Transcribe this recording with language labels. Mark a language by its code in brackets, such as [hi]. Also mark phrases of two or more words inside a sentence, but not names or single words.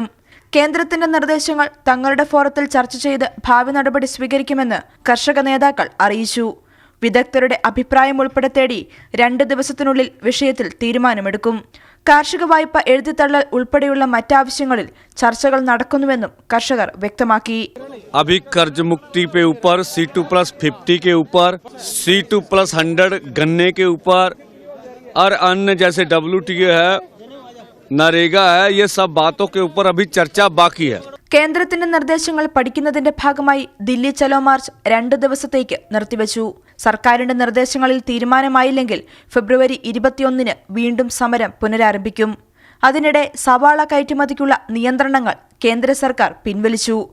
[ml] കേന്ദ്രത്തിന്റെ നിർദ്ദേശങ്ങൾ തങ്ങളുടെ ഫോറത്തിൽ ചർച്ച ചെയ്ത് ഭാവി നടപടി സ്വീകരിക്കുമെന്ന് കർഷക നേതാക്കൾ അറിയിച്ചു. വിദഗ്ധരുടെ അഭിപ്രായം ഉൾപ്പെടെ തേടി 2 ദിവസത്തിനുള്ളിൽ വിഷയത്തിൽ തീരുമാനമെടുക്കും. കാർഷിക വായ്പ എഴുതിത്തള്ളൽ ഉൾപ്പെടെയുള്ള മറ്റാവശ്യങ്ങളിൽ ചർച്ചകൾ നടക്കുന്നുവെന്നും കർഷകർ വ്യക്തമാക്കി. [hi] अभी कर्ज मुक्ति पे ऊपर C2+50 के ऊपर C2+100 गन्ने के ऊपर और अन्य जैसे WTO है, नरेगा है, ये सब बातों के ऊपर अभी चर्चा बाकी है. [ml] കേന്ദ്രത്തിന്റെ നിർദ്ദേശങ്ങൾ പഠിക്കുന്നതിന്റെ ഭാഗമായി ദില്ലി ചലോ മാർച്ച് 2 ദിവസത്തേക്ക് നിർത്തിവെച്ചു. സർക്കാരിന്റെ നിർദ്ദേശങ്ങളിൽ തീരുമാനമായില്ലെങ്കിൽ ഫെബ്രുവരി 21-ന് വീണ്ടും സമരം പുനരാരംഭിക്കും. അതിനിടെ സവാള കയറ്റുമതിക്കുള്ള നിയന്ത്രണങ്ങൾ കേന്ദ്ര സർക്കാർ പിൻവലിച്ചു.